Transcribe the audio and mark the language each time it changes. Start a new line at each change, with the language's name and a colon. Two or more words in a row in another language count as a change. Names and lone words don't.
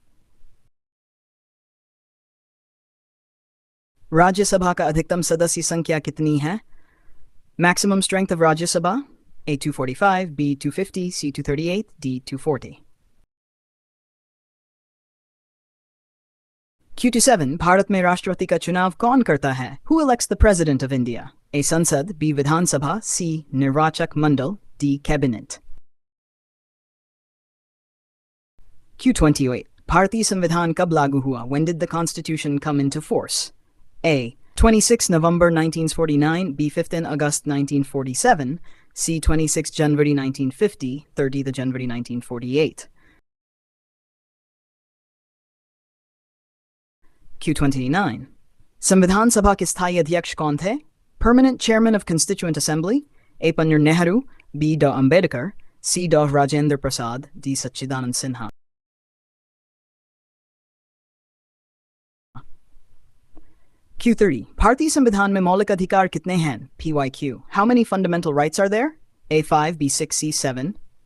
Hindi: राज्य सभा का अधिकतम सदस्य संख्या कितनी है?
English: Maximum strength of Rajya Sabha? A. 245, B. 250, C. 238, D. 240. Q27.
Hindi: भारत में राष्ट्रपति का चुनाव कौन करता है?
English: Who elects the President of India?
Hindi: A. संसद, B. विधान सभा, C. निर्वाचक मंडल, D. Cabinet.
English: Q28.
Hindi: भारतीय संविधान कब लागू हुआ?
English: When did the Constitution come into force? A. 26 November 1949, B. 15 August 1947, C. 26 January 1950, 30 January 1948. Q29.
Hindi: संविधान सभा के स्थायी अध्यक्ष कौन थे?
English: Permanent Chairman of Constituent Assembly, A. Panjar Nehru, B. D. Ambedkar, C. D. Rajendra Prasad, D. Sachidanand Sinha. Q30.
Hindi: भारतीय संविधान में मौलिक अधिकार कितने हैं?
English: PYQ. How many fundamental rights are there? A. 5, B. 6, C. 7,